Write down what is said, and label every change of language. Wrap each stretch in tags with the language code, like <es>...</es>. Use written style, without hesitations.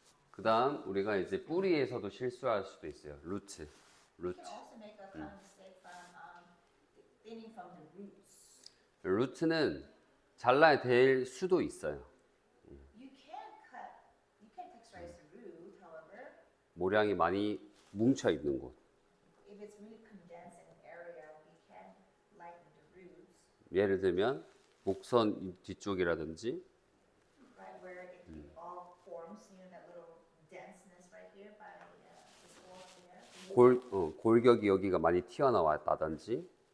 <ko>그 다음 우리가 이제 뿌리에서도 실수할 수도 있어요. 루트.</ko> <en>You can also make a common mistake from thinning from the roots.</en> <ko>루트는 잘라야 될 수도 있어요.</ko> <en>You can texturize the root, however,</en> <ko>모량이 많이 뭉쳐 있는 곳.</ko> <en>if it's really condensed in an area, we can lighten the roots,</en> <ko>예를 들면 목선 뒤쪽이라든지</ko> <en>right, where it all forms, you know, that little denseness right here by the skull there.</en> <ko>골격이 여기가 많이 튀어나왔다든지</ko>